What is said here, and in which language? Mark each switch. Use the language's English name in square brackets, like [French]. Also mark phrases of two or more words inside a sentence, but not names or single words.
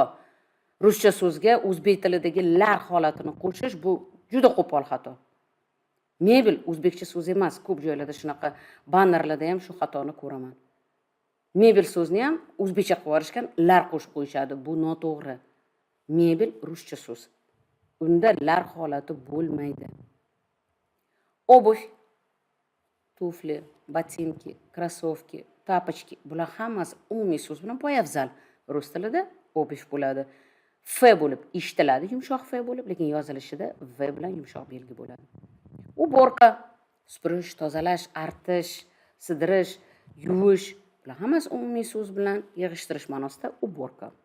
[Uzbek] Ruscha so'zga o'zbek tilidagi lar holatini qo'shish bu juda qo'pol xato. Mebel o'zbekcha so'z emas, ko'p joylarda shunaqa bannerlarda ham shu xatoni ko'raman. Mebel so'zni ham o'zbekcha qilib yuborishgan, lar qo'shib qo'yishadi. Bu noto'g'ri. Mebel ruscha so'z. Unda lar holati bo'lmaydi. [Russian] Обувь, туфли, ботинки, кроссовки, тапочки. [Uzbek] Bular hammasi umumiy so'z bilan poyafzal. Rus tilida обувь bo'ladi. F bo'lib eshitiladi, yumshoq F bo'lib, lekin yozilishida V bilan yumshoq belgi bo'ladi. Уборка, supurish, tozalash, artish, sidirish, yuvish. Bular hammasi umumiy so'z bilan yig'ishtirish ma'nosida уборка.